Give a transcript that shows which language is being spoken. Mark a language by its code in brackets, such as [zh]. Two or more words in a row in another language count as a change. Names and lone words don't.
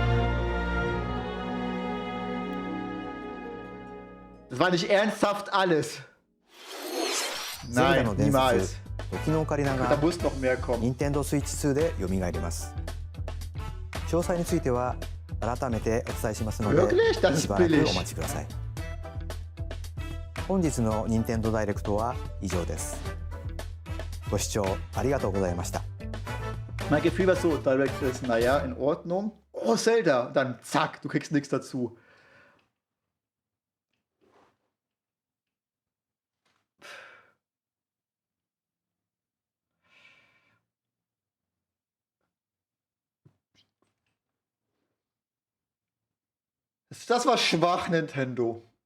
[de] Das war nicht ernsthaft alles. Nein, niemals. Da muss noch mehr kommen. [ja] 任天堂スイッチ2で蘇ります。詳細については改めてお伝えしますので、しばらくお待ちください。本日の任天堂ダイレクトは以上です。ご視聴ありがとうございました。 [de] Mein Gefühl war so, Direct ist, naja, in Ordnung. Oh, Zelda, dann zack, du kriegst nichts dazu. Das war schwach, Nintendo.